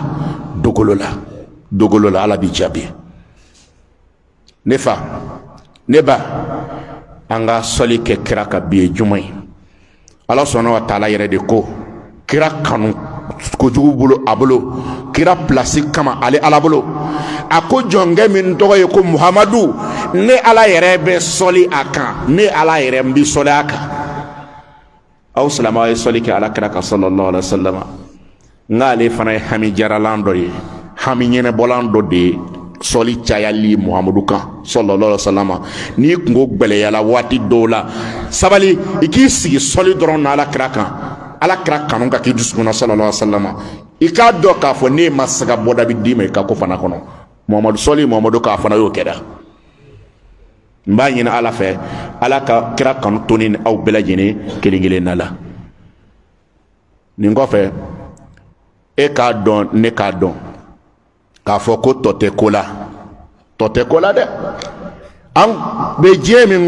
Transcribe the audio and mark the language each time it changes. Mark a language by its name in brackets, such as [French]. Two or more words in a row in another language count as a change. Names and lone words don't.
[Bambara] la ala b'i jaabi ne fa ne ba an ka sɔli kɛ kira ka bi ye juma ye ala sɔnna wa taala yɛrɛ de ko kira kanu kojugu bolo a bolo kira pilasi kama ale ala bolo a ko jɔnkɛ min tɔgɔ ye ko muhamadu ne ala yɛrɛ bɛ sɔli a kan ne ala yɛrɛ n bi sɔli a kan aw silamɛw ye sɔli kɛ ala kira kan sallallahu [Arabic] عليه وسلم [Bambara] n'ale fana ye hami jaralan dɔ ye hami ɲɛnɛbɔlan dɔ de ye sɔli cayali muhamadu kan [Arabic] صلى الله عليه وسلم [Bambara] n'i kungo gbɛlɛyala waati dɔw la sabali i k'i sigi sɔli dɔrɔn na ala kira kan ala kira kanu ka k'i dusukun na [Arabic] صلى الله عليه وسلم [Bambara] i k'a dɔn k'a fɔ ne ma se ka bɔda bi d'i ma i ka ko fana kɔnɔ muhamadu sɔli muhamadu k'a fana y'o kɛra n b'a ɲini ala fɛ ala ka kira kanu toni ni aw bɛɛ lajɛlen kelen kelen na la nin kɔfɛ e k'a dɔn ne k'a dɔn k'a fɔ ko tɔ tɛ ko la dɛ an bɛ diɲɛ min